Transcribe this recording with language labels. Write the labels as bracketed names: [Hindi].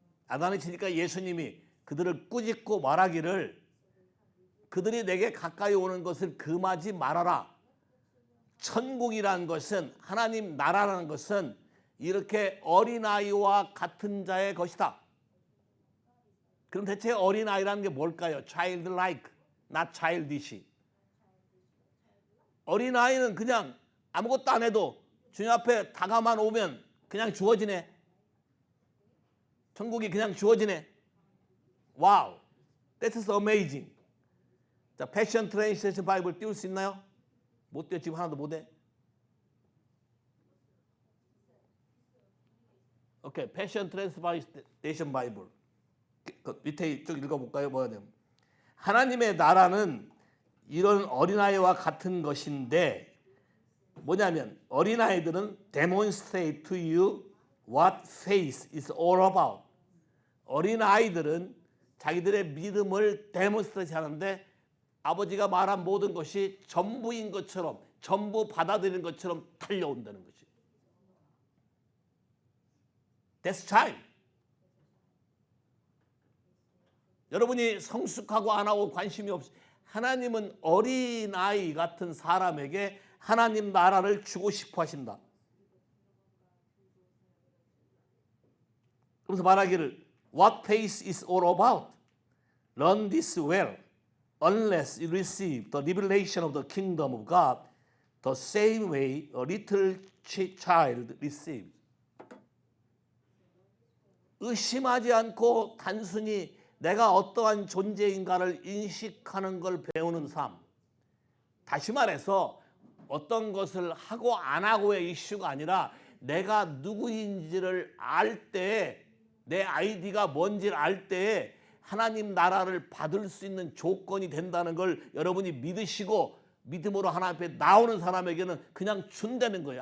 [Korean] 야단을 치니까 예수님이 그들을 꾸짖고 말하기를 그들이 내게 가까이 오는 것을 금하지 말아라. 천국이라는 것은 하나님 나라라는 것은 이렇게 어린아이와 같은 자의 것이다. 그럼 대체 어린아이라는 게 뭘까요? [English] Childlike, not childish. [Korean] 어린아이는 그냥 아무것도 안 해도 주님 앞에 다가만 오면 그냥 주어지네. 천국이 그냥 주어지네. [English] 와우, that's amazing. [Korean] 자, 패션 트랜스레이션 바이블 띄울 수 있나요? 못 띄워. 지금 하나도 못 해. 오케이, 패션 트랜스레이션 바이블. 그 밑에 쭉 읽어볼까요? 뭐가 되면 하나님의 나라는 이런 어린아이와 같은 것인데 뭐냐면 어린아이들은 [English] demonstrate to you what faith is all about. [Korean] 어린아이들은 자기들의 믿음을 데몬스트레이트 하는데 아버지가 말한 모든 것이 전부인 것처럼 전부 받아들이는 것처럼 달려온다는 거지. [English] That's time. [Korean] 여러분이 성숙하고 안 하고 관심이 없이 하나님은 어린아이 같은 사람에게 하나님 나라를 주고 싶어 하신다. 그래서 말하기를 [English] What faith is all about? Learn this well. Unless you receive the revelation of the kingdom of God the same way a little child receives. [Korean] 의심하지 않고 단순히 내가 어떠한 존재인가를 인식하는 걸 배우는 삶. 다시 말해서 어떤 것을 하고 안 하고의 이슈가 아니라 내가 누구인지를 알 때, 내 아이디가 뭔지를 알 때 하나님 나라를 받을 수 있는 조건이 된다는 걸 여러분이 믿으시고 믿음으로 하나님 앞에 나오는 사람에게는 그냥 준다는 거예요.